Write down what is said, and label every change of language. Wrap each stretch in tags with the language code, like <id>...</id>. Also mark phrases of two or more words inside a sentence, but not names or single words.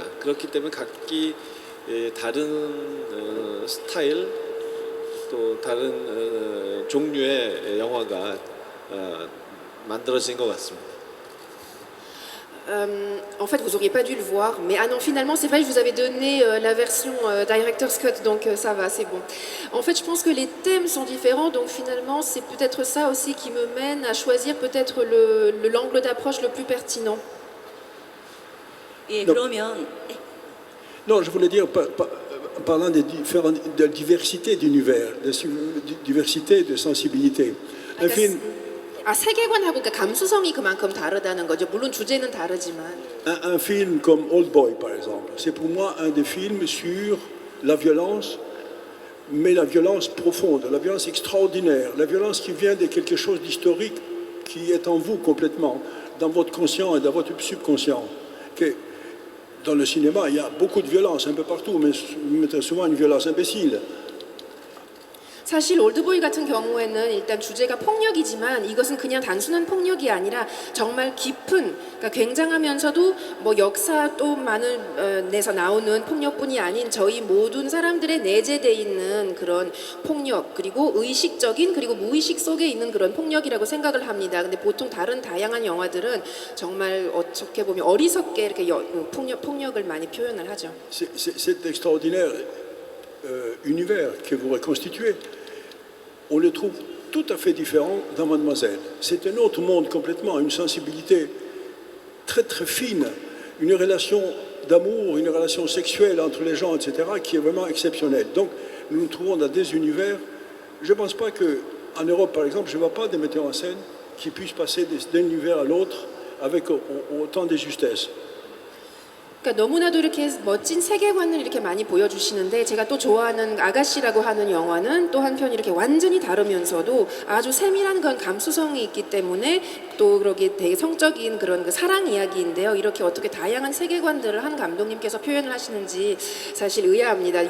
<ko>그렇기 때문에 각기 다른 스타일 또 다른 종류의 영화가 만들어진 것 같습니다.</ko> <fr>En fait, vous auriez pas dû le voir, mais non, finalement, c'est vrai, je vous avais donné la version</fr> <en>Director's Cut,</en> <fr>donc ça va, c'est bon. En fait, je pense que les thèmes sont différents, donc finalement, c'est peut-être ça aussi qui me mène à choisir peut-être l'angle d'approche le plus pertinent.</fr> <ko>예, 그러면</ko> <fr>Non, je voulais dire, parlant de la diversité d'univers, de diversité de sensibilité. Un film,</fr> <ko>세계관하고 그러니까 감수성이 그만큼 다르다는 거죠. 물론 주제는 다르지만.</ko> <fr>un film comme Old Boy, par exemple, c'est pour moi un des films sur la violence, mais la violence profonde, la violence extraordinaire, la violence qui vient de quelque chose d'historique qui est en vous complètement, dans votre conscient et dans votre subconscient. Que dans le cinéma, il y a beaucoup de violence un peu partout, mais souvent une violence imbécile.</fr> <ko>사실 올드보이 같은 경우에는 일단 주제가 폭력이지만 이것은 그냥 단순한 폭력이 아니라 정말 깊은, 그러니까 굉장하면서도 뭐 역사 또 많은 내서 나오는 폭력뿐이 아닌 저희 모든 사람들의 내재돼 있는 그런 폭력, 그리고 의식적인 그리고 무의식 속에 있는 그런 폭력이라고 생각을 합니다. 근데 보통 다른 다양한 영화들은 정말 어떻게 보면 어리석게 이렇게 폭력을 많이 표현을 하죠.</ko> <fr>Cet extraordinaire univers que vous reconstituez, on le trouve tout à fait différent dans Mademoiselle. C'est un autre monde complètement, une sensibilité très très fine, une relation d'amour, une relation sexuelle entre les gens, etc., qui est vraiment exceptionnelle. Donc nous nous trouvons dans des univers, je ne pense pas qu'en Europe, par exemple, je ne vois pas des metteurs en scène qui puissent passer d'un univers à l'autre avec autant de justesse.</fr> <ko>그러니까 너무나도 이렇게 멋진 세계관을 이렇게 많이 보여주시는데 제가 또 좋아하는 아가씨라고 하는 영화는 또 한편 이렇게 완전히 다르면서도 아주 세밀한 그런 감수성이 있기 때문에 또 그러게 되게 성적인 그런 그 사랑 이야기인데요. 이렇게 어떻게 다양한 세계관들을 한 감독님께서 표현을 하시는지 사실 의아합니다.</ko>